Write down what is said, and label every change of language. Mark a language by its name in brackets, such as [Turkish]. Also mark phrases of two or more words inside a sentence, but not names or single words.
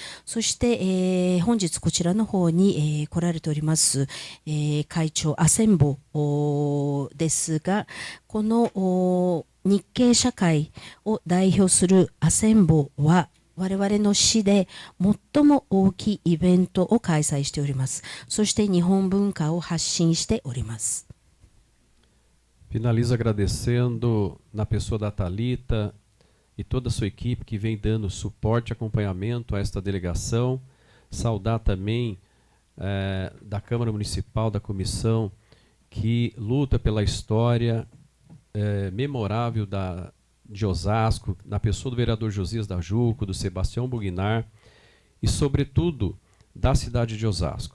[Japanese] そして、本日こちらの方に、来られております、会長アセンボですが、この日系社会を代表するアセンボは我々の市で最も大きいイベントを開催しております。そして日本文化を発信しております。 [Portuguese] Finalizo agradecendo na pessoa da Thalita e toda a sua equipe que vem dando suporte e acompanhamento a esta delegação. Saudar também da Câmara Municipal, da comissão que luta pela história memorável de Osasco, na pessoa do vereador Josias da Juco, do Sebastião Bugnar e, sobretudo, da cidade de Osasco.